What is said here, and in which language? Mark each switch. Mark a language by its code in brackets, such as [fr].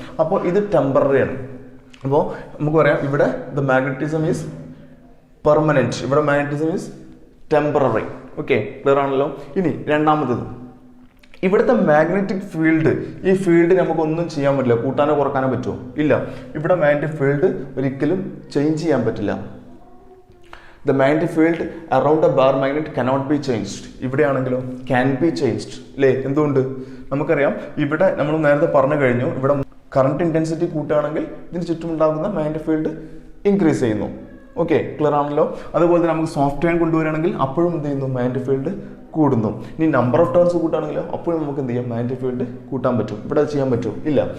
[ml] അപ്പോൾ ഇത് ടെമ്പററി ആണ്. അപ്പോൾ നമുക്ക് പറയാം ഇവിടെ [en] the magnetism is permanent, [ml] ഇവിടെ [en] Magnetism is temporary. [ml] Okay, clear ആണല്ലോ. ഇനി രണ്ടാമത്തത്, ഇവിടുത്തെ മാഗ്നറ്റിക് ഫീൽഡ്, ഈ ഫീൽഡ് നമുക്കൊന്നും ചെയ്യാൻ പറ്റില്ല. കൂട്ടാനോ കുറക്കാനോ പറ്റുമോ? ഇല്ല. ഇവിടെ മാഗ്നറ്റിക് ഫീൽഡ് ഒരിക്കലും ചേഞ്ച് ചെയ്യാൻ പറ്റില്ല. [en] The magnetic field around a bar magnet cannot be changed. [ml] ഇവിടെയാണെങ്കിലോ [en] can be changed. [ml] അല്ലേ? എന്തുകൊണ്ട്? നമുക്കറിയാം ഇവിടെ നമ്മൾ നേരത്തെ പറഞ്ഞു കഴിഞ്ഞു, ഇവിടെ കറണ്ട് ഇൻറ്റൻസിറ്റി കൂട്ടുകയാണെങ്കിൽ ഇതിന് ചുറ്റുമുണ്ടാകുന്ന മാഗ്നറ്റിക് ഫീൽഡ് ഇൻക്രീസ് ചെയ്യുന്നു. ഓക്കെ, ക്ലിയർ ആണല്ലോ. അതുപോലെ തന്നെ നമുക്ക് സോഫ്റ്റ് അയൺ കൊണ്ടുവരികയാണെങ്കിൽ അപ്പോഴും എന്ത് ചെയ്യുന്നു, മാഗ്നറ്റിക് ഫീൽഡ് കൂടുന്നു. ഇനി നമ്പർ ഓഫ് ടേൺസ് കൂട്ടുകയാണെങ്കിലോ അപ്പോഴും നമുക്ക് എന്ത് ചെയ്യാം, മാഗ്നറ്റിക് ഫീൽഡ് കൂട്ടാൻ പറ്റും. ഇവിടെ ചെയ്യാൻ പറ്റുമോ? ഇല്ല.